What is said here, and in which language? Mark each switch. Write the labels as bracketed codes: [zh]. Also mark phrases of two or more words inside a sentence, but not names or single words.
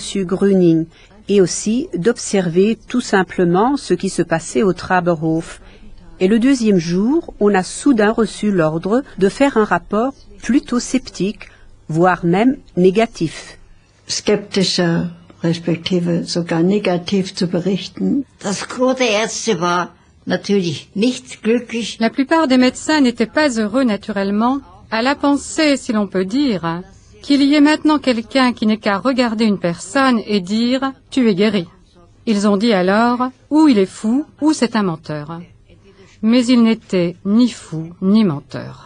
[fr] Gröning et aussi d'observer tout simplement ce qui se passait au Traberhof. Et le deuxième jour, on a soudain reçu l'ordre de faire un rapport plutôt sceptique, voire même négatif. [de] Skeptischer, respektive sogar negativ zu berichten. Das Gros der Ärzte war natürlich nicht glücklich. [fr] La plupart des médecins n'étaient pas heureux naturellement à la pensée, si l'on peut dire, qu'il y ait maintenant quelqu'un qui n'ait qu'à regarder une personne et dire « tu es guéri ». Ils ont dit alors « ou il est fou, ou c'est un menteur ». Mais il n'était ni fou, ni menteur.